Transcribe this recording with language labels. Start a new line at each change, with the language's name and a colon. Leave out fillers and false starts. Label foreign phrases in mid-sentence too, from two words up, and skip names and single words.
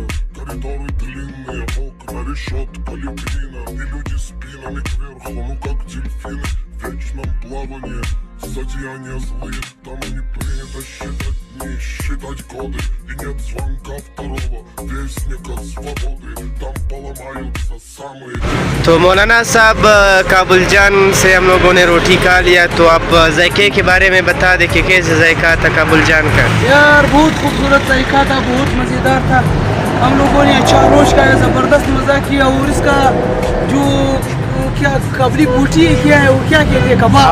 Russian: Коридоры длинные, окна, решетка, лепнина. И люди спинами кверху, ну как дельфины в вечном плавании. Зодеяния злые, там не принято считать дни, считать годы. И нет звонка второго вестника свободы. Там поломаются самые...
Hindi: तो मौलाना साहब काबुल जान से हम लोगों ने रोटी खा लिया। तो आप जायके के बारे में बता दें कि कैसे जायका था काबुल जान का? यार बहुत खूबसूरत जायका था, बहुत मज़ेदार था। हम लोगों ने अच्छा रोश का ज़बरदस्त मज़ा किया। और इसका जो क्या काबली बूटी है, क्या है वो, क्या कहते हैं, कबाब,